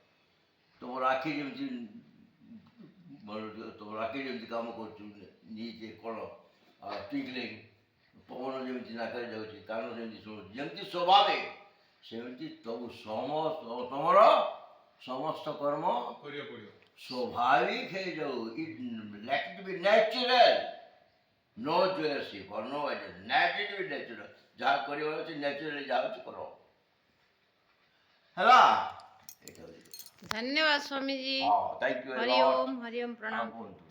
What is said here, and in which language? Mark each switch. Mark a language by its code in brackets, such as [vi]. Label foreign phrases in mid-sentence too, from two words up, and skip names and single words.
[or] ତମର ଆଖି ଯେମିତି ତମର ଆଖି ଯେମିତି କାମ କରୁଛି, ନିଜେ କ'ଣ ଟିକଲିଂ, ପବନ ଯେମିତି ନାକରେ ଯାଉଛି, କାନ ଯେମିତି ଶୁଣୁଛି, ଯେମିତି ସ୍ୱଭାବେ ସେମିତି ତମର ସମସ୍ତ କର୍ମ ସ୍ୱାଭାବିକ ହେଇଯାଉ। [en] Let it be natural, no joyship or no idea, let it be natural। [or] ଯାହା କରିବାର ଅଛି ନ୍ୟାଚୁରାଲି ଯାହା ଅଛି କର, ହେଲା। ଏଇଟା ହେଉଛି। ଧନ୍ୟବାଦ ସ୍ୱାମୀଜୀ। [en] ହଁ, thank you very [or] ହରି [en] ମଚ୍। [or] ଓମ୍, ହରି ଓମ୍, ପ୍ରଣାମ। କୁହନ୍ତୁ।